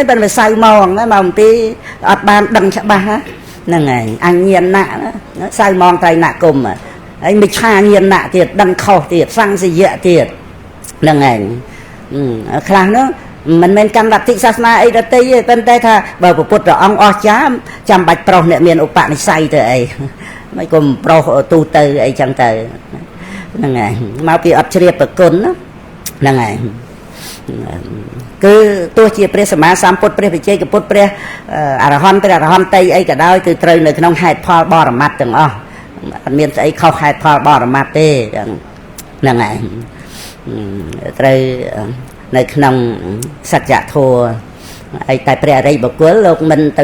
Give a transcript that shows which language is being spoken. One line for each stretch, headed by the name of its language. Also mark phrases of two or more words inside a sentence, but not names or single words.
Khmer: ប៉ុន្តែសៅម៉ងណាមកអំពីអត់បានដឹងច្បាស់ហ្នឹងហើយអញ្ញាណៈសៅម៉ងត្រៃណគុំហើយមិច្ឆាញាណៈទៀតដឹងខុសទៀតសង្សយៈទៀតហ្នឹងឯងខ្លះនោះមិនមែនកម្មលទ្ធិសាសនាអីដទៃទេប៉ុន្តែថាបើពុទ្ធព្រះអង្គអស់ចាចាំបាច់ប្រុសអ្នកមានឧបនិស្ស័យទៅអីមិនគុំប្រុសទូទៅអីចឹងទៅហ្នឹងឯងមកពីអត់ជ្រាបប្រគុណហ្នឹងឯង
Vietnamese: cứ tôi chỉ
Khmer: ព្រះសម្មាសម្ពុទ្ធព្រះវិជ័យកពុទ្ធព្រះអរហន្តព្រះអរហន្តអីក៏ដោយគឺត្រូវនៅក្នុងហេតុផលបរមត្តទាំងអស់អត់មានស្អីខុសហេតុផលបរមត្តទេហ្នឹងហើយត្រូវនៅក្នុងសច្ចធម៌អីតែព្រះអរិយបុគ្គលលោកមិនទៅ